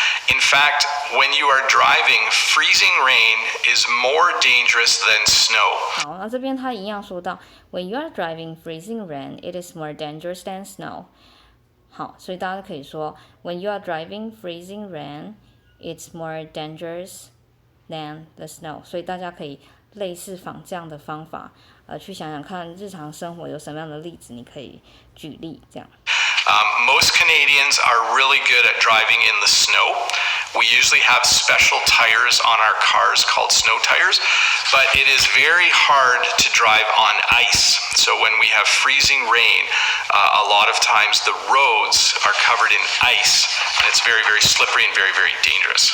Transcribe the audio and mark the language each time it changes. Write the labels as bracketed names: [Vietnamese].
[English] In fact, when you are driving, freezing rain is more dangerous than snow. [Chinese] 好，那这边他一样说到 [English] ，When you are driving freezing rain, it is more dangerous than snow. [Chinese] 好，所以大家可以说 [English] When you are driving freezing rain, it's more dangerous than the snow. [Chinese] 所以大家可以类似仿这样的方法，去想想看日常生活有什么样的例子，你可以举例这样。 [English] Most Canadians are really good at driving in the snow. We usually have special tires on our cars called snow tires, but it is very hard to drive on ice. So when we have freezing rain, a lot of times the roads are covered in ice, and it's very, very slippery and very, very dangerous.